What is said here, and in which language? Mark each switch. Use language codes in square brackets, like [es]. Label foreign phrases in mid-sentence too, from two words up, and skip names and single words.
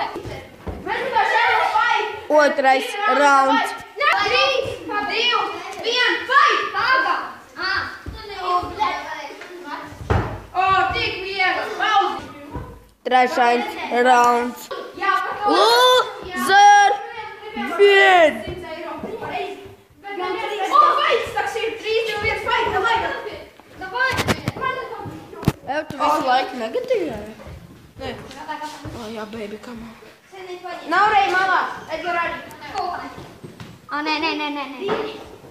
[lv] Mēs tā šādā fight. Otrais rauns. 3, 2, 1, fight. Pauze. O, tik viegli, pauze. Trešais rauns. Jā, [en] Loser win. [lv] O, fight, tas ir 3, 2, 1, fight. Davai. Ev, tu visu laiku negatīvi? Nē. Oh, jā, [en] baby, come on. [lv] Nav Rei malā. Edgar arī. Nē.